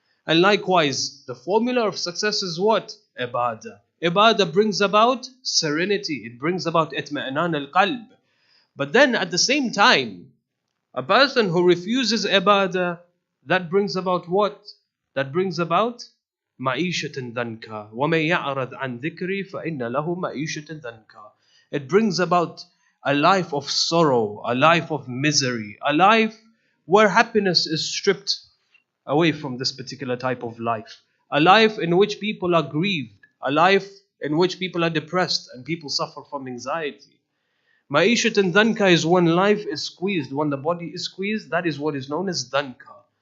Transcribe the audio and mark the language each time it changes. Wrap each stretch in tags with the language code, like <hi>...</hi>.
<en>And likewise, the formula of success is what? Ibadah. Ibadah brings about serenity. It brings about</en> <ar>itma'anan al-qalb.</ar> <en>But then at the same time, a person who refuses ibadah, that brings about what? That brings about</en> <ar>ma'ishatan dhanka. وَمَنْ يَعْرَضْ عَنْ ذِكْرِي فَإِنَّ لَهُ مَعِيشَةً dhanka.</ar> <en>It brings about a life of sorrow, a life of misery, a life where happiness is stripped away from this particular type of life. A life in which people are grieved. A life in which people are depressed and people suffer from anxiety.</en> <ar>Ma'ishatan dhanka</ar> <en>is when life is squeezed, when the body is squeezed, that is what is known as dhanka.</en>